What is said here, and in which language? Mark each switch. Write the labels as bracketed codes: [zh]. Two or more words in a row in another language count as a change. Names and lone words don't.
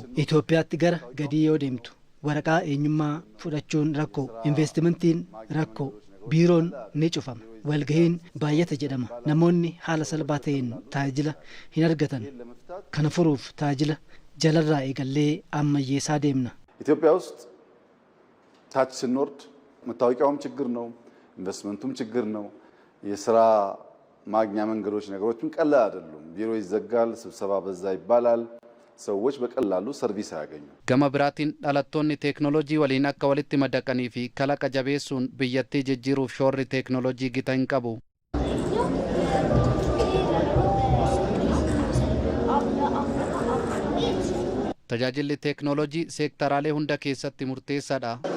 [om] Itoophiyaatti gara gadii yoo deemtu waraqaa eenyummaa fudhachuun rakkoo, investimentiin rakkoo, biiroon ni cufama. Walgahiin baay'ata jedhama. Namoonni haala salphaa ta'een tajaajila hin argatan. Kana furuuf tajaajila jalarraa eegallee ammayyeessaa deemna. [am] ኢትዮጵያ ውስጥ ታች ስንወርድ መታወቂያውም ችግር ነው፣ ኢንቨስትመንቱም ችግር ነው። የስራ ማግኛ መንገዶች ነገሮችም ቀላል አይደሉም። ቢሮ ይዘጋል፣ ስብሰባ በዛ ይባላል። ሰዎች በቀላሉ ሰርቪስ አያገኙ። [om] gama biraatiin dhalattoonni teeknooloojii waliin akka walitti madaqanii fi kalaqa jabeessuun biyyattii jijjiiruuf shoorri teeknooloojii gita hin qabu. Tajaajilli teeknooloojii seektaraalee hunda keessatti murteessaadha.